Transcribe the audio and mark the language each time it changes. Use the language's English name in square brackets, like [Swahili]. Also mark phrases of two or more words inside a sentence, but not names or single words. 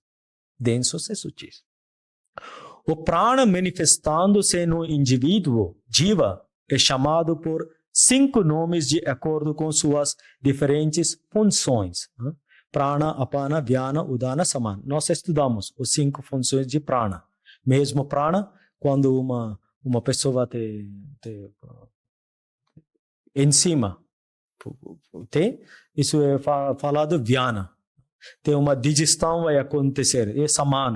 [Portuguese] Densos e sutis. O prana manifestando-se no indivíduo, jiva, é chamado por 5 nomes de acordo com suas diferentes funções. [Sanskrit] प्राण अपान व्यान उदान समान. [Portuguese] Nós estudamos as 5 funções de prana. Mesmo prana, quando uma pessoa te em cima, tem? Isso é falado vyana. Tem uma digestão vai acontecer, é samana.